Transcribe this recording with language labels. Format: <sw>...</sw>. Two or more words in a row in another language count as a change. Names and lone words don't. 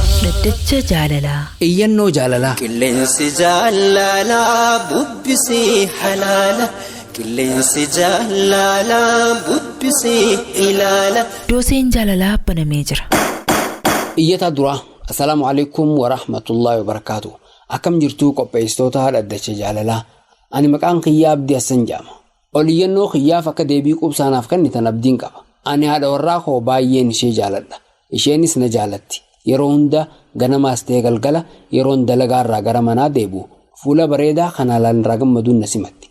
<om>Dhaddacha jaalalaa. Iyyannoo jaalalaa. Qilleensi jaalalaa bubbisii halaala. Qilleensi jaalalaa bubbisii ilaala. Dooseen jaalalaa banamee jira. Iyyataa duraa.</om> <ar>السلام عليكم ورحمة الله وبركاته.</ar> <om>Akkam jirtuu qopheessitoota dhaddacha jaalalaa. Ani maqaan kiyyaa Abdii Hassan jedhama. Iyyannoo kiyyaaf akka deebii qubsaanaaf kennitan abdiin qaba. Ani haadha warraa koo baay'een ishee jaaladha. Isheenis na jaalatti. Yeroo hunda ganamaas ta'ee galgala yeroon dalagaarraa gara manaa deebi'u fuula bareedaa kan haalaan irraa gammaduun na simatti.</om>